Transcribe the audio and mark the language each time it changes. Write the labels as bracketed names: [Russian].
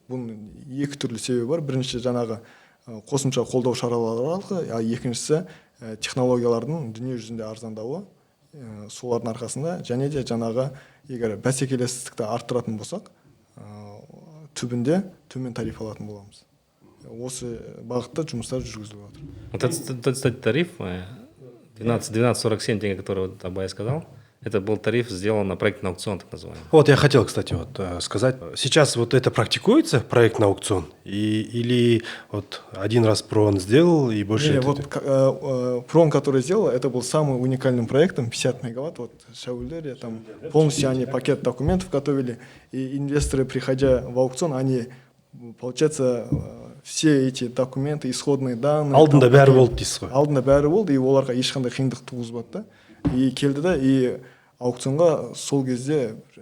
[Kazakh] Бұның екі түрлі себебі бар. Бірінші жаңағы қосымша қолдау шаралары арқылы, екіншісі технологиялардың дүние жүзінде арзандауы. Солардың арқасында және де жаңағы егер бәсекелестікті арттыратын болсақ, түбінде төмен тариф алатын боламыз. Осы бағытта жұмыстар жүргізіліп жатыр. [Russian] Вот этот тариф 12,47 тенге, который вот Абай сказал, Это был тариф, сделан на проект на аукцион, так называемый. Вот я хотел, кстати, вот сказать, сейчас вот это практикуется, проект на аукцион, или вот один раз ПРООН сделал и больше... Не, это- вот ПРООН, который сделал, это был самым уникальным проектом, 50 мегаватт, вот Шаульдере, там полностью они пакет документов готовили, и инвесторы, приходя в аукцион, они, получается, все эти документы, исходные данные... [Kazakh] Алдында там, бәрі болды дейсіз ғой. алдында бәрі болды, и оларға ешқандай қиындық туғызбады да. И келді да, и аукционға сол кезде